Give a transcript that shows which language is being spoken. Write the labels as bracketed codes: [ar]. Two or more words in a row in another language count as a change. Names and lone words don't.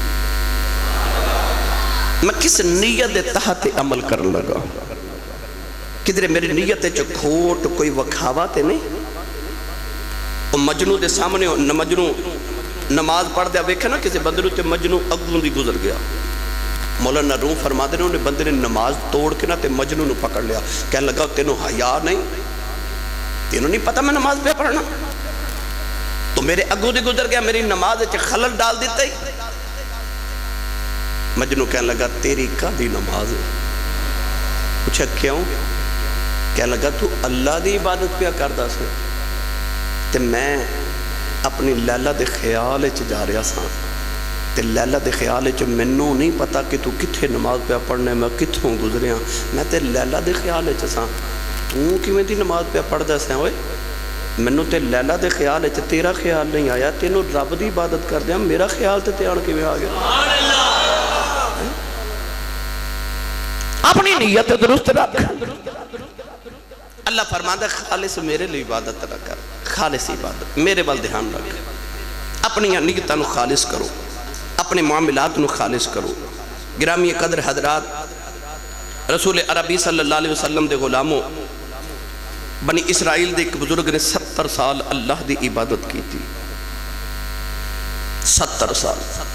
[pa] میں کس نیت دے تحت عمل کرنے لگا کدھر میری نیت چ کھوٹ کوئی وکھاوا تے نہیں وہ مجنو دے سامنے مجنو نماز پڑھ دیا ویکھا نا کسی بندے تے مجنو اگوں دی گزر گیا مولانا روم فرما دے انہیں بندے نے نماز توڑ کے نا تے مجنو نو پکڑ لیا کہنے لگا تینوں حیا نہیں تینوں نہیں پتا میں نماز پہ پڑھنا تو میرے اگوں دی گزر گیا میری نماز چ خلل ڈال دیتا ہی مجنو کہنے لگا تیری کا دی نماز ہے پوچھا کیوں کہنے لگا تو اللہ دی عبادت پہ کردا سے تے میں اپنی لیلہ دے خیال چ جا رہا سا تے لیلہ دے خیال چ مینوں نہیں پتا کہ تو کتھے نماز پہ پڑھنے میں کتھوں گزریاں میں تے لیلہ دے خیال چ سا تو کیویں دی نماز پہ پڑھدا سا اوئے مینوں تے لیلہ دے خیال چ تیرا خیال نہیں آیا تینوں رب دی عبادت کردیاں میرا خیال تے آن کیویں آ گیا [ar] سبحان اللہ [pa] اپنی نیت درست رکھ [ur] اللہ فرماتا ہے [pa] خالص میرے لیے عبادت نہ کر خالص عبادت میرے وال دھیان رکھ اپنی نیتاں نو خالص کرو اپنے معاملات نو خالص کرو گرامی قدر حضرات رسول عربی [ar] صلی اللہ علیہ وسلم [pa] دے غلاموں بنی اسرائیل دے ایک بزرگ نے 70 سال اللہ دی عبادت کی تھی 70 سال